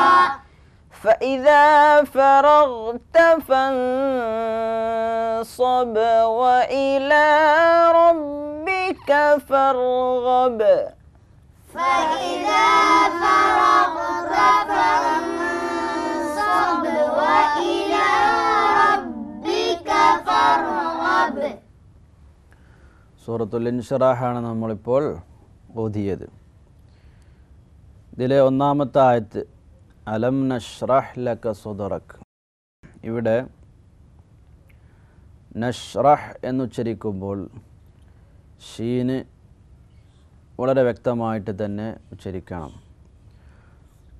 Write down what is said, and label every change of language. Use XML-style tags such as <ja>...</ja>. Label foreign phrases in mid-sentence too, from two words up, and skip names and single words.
<ar>فإذا فرغت فانصب وإلى ربك فارغب. فإذا فرغت فانصب وإلى ربك فارغب.</ar> <ml>സൂറത്തുൽ ഇൻഷിറാഹാണ് നമ്മളിപ്പോൾ ഓതിയത്. ഇതിലെ ഒന്നാമത്തെ ആയത്ത്</ml> <ar>ألم نشرح لك صدرك.</ar> <ml>ഇവിടെ നഷ്റഹ് എന്നുച്ചരിക്കുമ്പോൾ ഷീന് വളരെ വ്യക്തമായിട്ട് തന്നെ ഉച്ചരിക്കണം.</ml>